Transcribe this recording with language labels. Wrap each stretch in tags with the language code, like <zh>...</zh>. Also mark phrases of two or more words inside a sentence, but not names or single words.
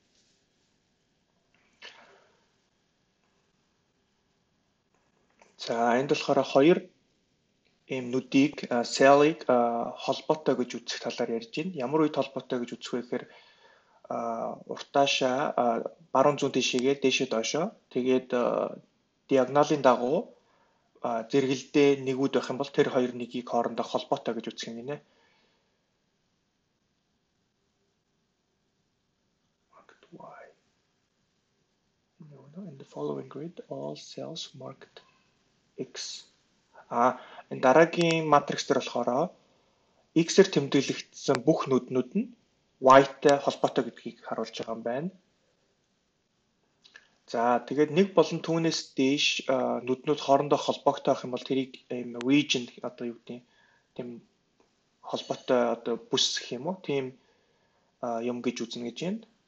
<mn>За энд болохоор хоёр ийм нүдийг cell-ыг холбоотой гэж үзэх талаар ярьж байна. Ямар үед холбоотой гэж үзэх вэ гэхээр уртаашаа баруун зүүн тишээгээ дээшээ доошоо тэгээд диагоналын дагуу зэрэгэлдээ нэгүүд байх юм бол тэр хоёр нэгийг хоорондоо холбоотой гэж үзэх юм гинэ.</mn> <en>In the following grid all cells marked X.</en> <mn>Энэ дараагийн матрix дээр болохоор X-ээр тэмдэглэгдсэн бүх нүднүүд нь Y-тай холбоотой гэдгийг харуулж байгаа юм байна. За тэгээд нэг болон түүнээс дээш нүднүүд хоорондоо холбоогтой байх юм бол тэрийг region одоо юу гэдэг тийм холбоотой одоо бүс гэх юм уу тийм юм гэж үзнэ гэж байна.</mn>